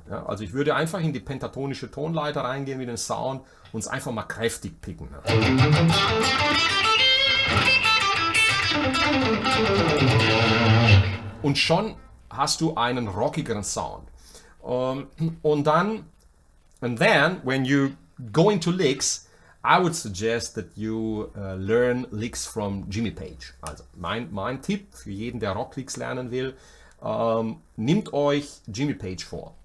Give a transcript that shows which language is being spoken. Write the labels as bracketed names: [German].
[German] Ja, also ich würde einfach in die pentatonische Tonleiter reingehen mit dem Sound und es einfach mal kräftig picken. Ja. Und schon hast du einen rockigeren Sound. Und dann, [English] and then, when you go into licks, I would suggest that you learn licks from Jimmy Page. [German] Also mein Tipp für jeden, der Rocklicks lernen will, nimmt euch Jimmy Page vor.